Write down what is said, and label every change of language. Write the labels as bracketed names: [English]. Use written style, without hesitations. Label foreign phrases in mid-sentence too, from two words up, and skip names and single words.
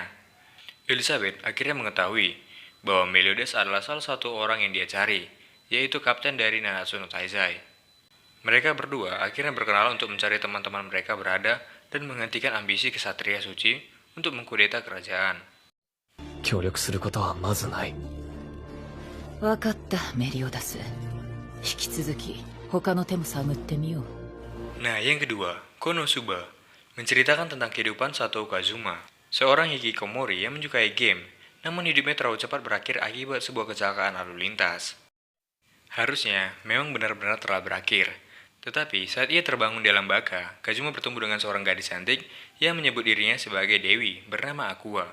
[Indonesian] Elizabeth akhirnya mengetahui bahwa Meliodas adalah salah satu orang yang dia cari, yaitu kapten dari Nanatsu no Taizai. Mereka berdua akhirnya berkenalan untuk mencari teman-teman mereka berada dan menghentikan ambisi kesatria suci untuk mengkudeta kerajaan. [Japanese] 協力することはまずない。わかった、メリオダス。引き続き他の手も探ってみよう。 [Indonesian] Nah, yang kedua, Konosuba, menceritakan tentang kehidupan Sato Kazuma, seorang hikikomori yang menyukai game, namun hidupnya terlalu cepat berakhir akibat sebuah kecelakaan lalu lintas. Harusnya, memang benar-benar telah berakhir. Tetapi, saat ia terbangun di alam baka, Kazuma bertemu dengan seorang gadis cantik yang menyebut dirinya sebagai Dewi bernama Aqua.